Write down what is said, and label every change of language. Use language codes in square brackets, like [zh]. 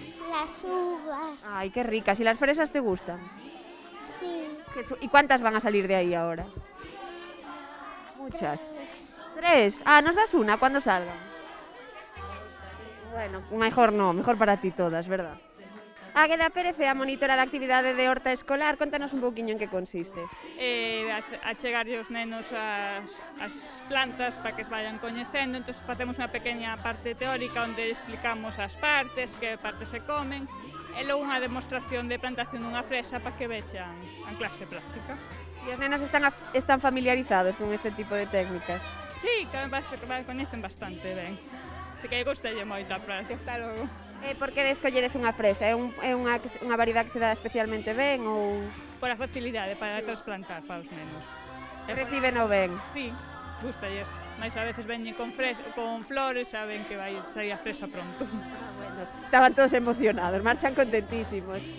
[es] Las uvas. Ay, qué ricas. ¿Y las fresas te gustan? Sí. ¿Y cuántas van a salir de ahí ahora? Muchas. 3. Ah, ¿nos das una cuando salgan? Bueno, mejor no, mejor para ti todas, ¿verdad? [gl] Águeda Pérez é a monitora da actividade de horta escolar. Contanos un pouquiño en que consiste. Achegarlle os nenos as plantas para que as vayan coñecendo, entón facemos unha pequena parte teórica onde explicamos as partes, que partes se comen, e logo unha demostración de plantación dunha fresa para que vexan en clase práctica. E os nenos están familiarizados con este tipo de técnicas. Sí, que coñecen bastante ben. Se que gustalle moito a práctica, hasta logo. Por que escolledes unha fresa? É unha variedade que se dá especialmente ben ou Por a facilidade para trasplantar para os nenos. reciben o ben? Sí, gustalles. Mais a veces veñen con flores, saben que vai sair a fresa pronto. Bueno, estaban todos emocionados, marchan contentísimos.